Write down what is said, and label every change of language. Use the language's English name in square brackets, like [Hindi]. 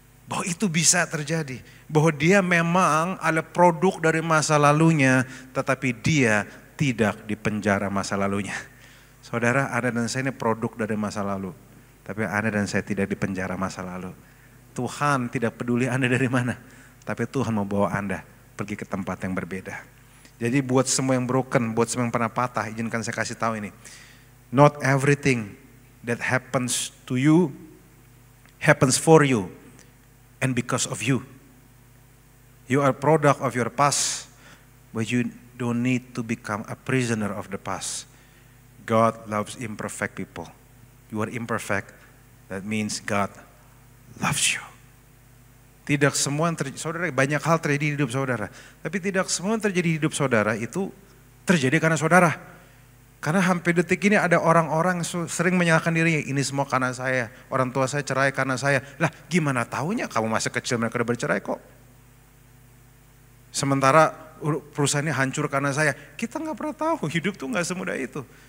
[Indonesian] Bahwa itu bisa terjadi. Bahwa dia memang ada produk dari masa lalunya, tetapi dia tidak dipenjara masa lalunya. Saudara, Anda dan saya ini produk dari masa lalu. Tapi Anda dan saya tidak dipenjara masa lalu. Tuhan tidak peduli Anda dari mana. Tapi Tuhan mau bawa Anda pergi ke tempat yang berbeda. Jadi buat semua yang broken, buat semua yang pernah patah, izinkan saya kasih tahu ini. [English] Not everything that happens to you happens for you and because of you. You are product of your past, but you don't need to become a prisoner of the past. God loves imperfect people. You are imperfect, that means God loves you. [Indonesian] Tidak semua yang terjadi, saudara, banyak hal terjadi di hidup saudara. Tapi tidak semua yang terjadi di hidup saudara itu terjadi karena saudara. Karena hampir detik ini ada orang-orang sering menyalahkan dirinya, ini semua karena saya, orang tua saya cerai karena saya. Lah gimana taunya kamu masa kecil mereka udah bercerai kok. Sementara perusahaannya hancur karena saya, kita nggak pernah tahu, hidup tuh nggak semudah itu.